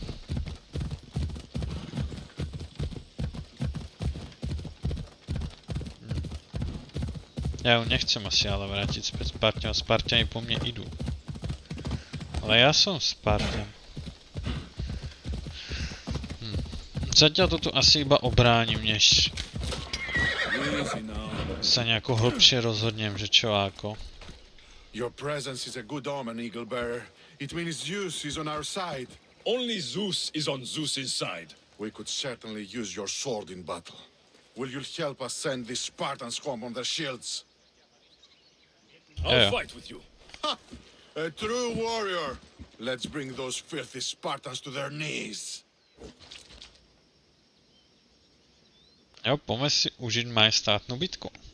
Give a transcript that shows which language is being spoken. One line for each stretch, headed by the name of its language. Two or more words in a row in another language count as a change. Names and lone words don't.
Slovak: Ja ju nechcem asi ale vrátiť späť Spartanom. Spartani po mne idú. Ale ja som Spartan. Zatiaľ to tu asi iba obránim, než sa nejako hlbšie rozhodnem, že čo a ako.
English: Your presence is a good omen, Eagle Bearer. It means Zeus is on our side. Only Zeus is on Zeus's side. We could certainly use your sword in battle. Will you help us send these Spartans home on their shields? I'll fight with you. Ha! A true warrior. Let's bring those filthy Spartans to their knees.
Slovak: Jo, poďme si užiť majestátnu bitku.